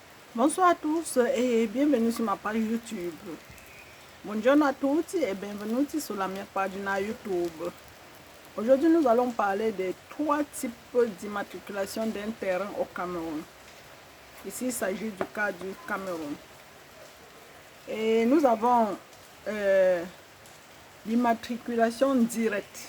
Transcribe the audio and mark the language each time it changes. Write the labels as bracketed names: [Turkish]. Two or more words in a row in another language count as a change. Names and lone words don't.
[French] Bonsoir à tous et bienvenue sur ma page YouTube. [Italian] Buongiorno a tutti et benvenuti sulla mia pagina YouTube. [French] Aujourd'hui, nous allons parler des 3 types d'immatriculation d'un terrain au Cameroun. Ici, il s'agit du cas du Cameroun. Et nous avons l'immatriculation directe.